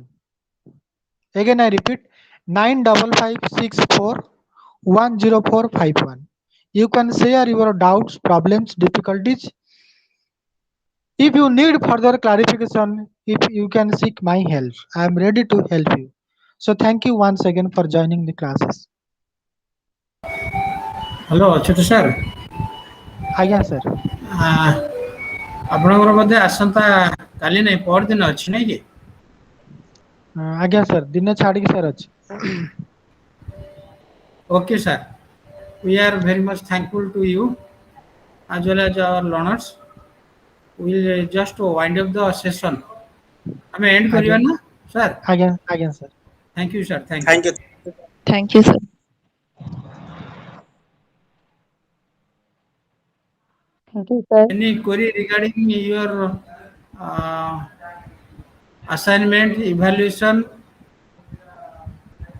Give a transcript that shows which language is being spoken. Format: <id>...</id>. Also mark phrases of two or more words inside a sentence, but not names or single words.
<en>Again I repeat, 95564 10451. You can share your doubts, problems, difficulties. If you need further clarification, if you can seek my help, I am ready to help you. So thank you once again for joining the classes. ହ୍ୟାଲୋ ଅଚ୍ୟୁତ ସାର୍,</en> <or>ଆଜ୍ଞା sir. ଆପଣଙ୍କର ବୋଧେ ଆସନ୍ତା କାଲି ନାହିଁ ପରଦିନ ଅଛି ନାଇଁ କି? ଆଜ୍ଞା sir, ଦିନେ ଛାଡ଼ିକି sir ଅଛି.</or> <en>Okay sir, we are very much thankful to you as well as our learners. We will just wind up the session.</en> <or>ଆମେ ଏଣ୍ଡ କରିବା ଆଜ୍ଞା ନା ସାର୍? ଆଜ୍ଞା sir.</or> <en>Thank you sir, thank you. Thank you. Thank you, sir. Thank you, sir. Any query regarding your uh, assignment, evaluation?</en>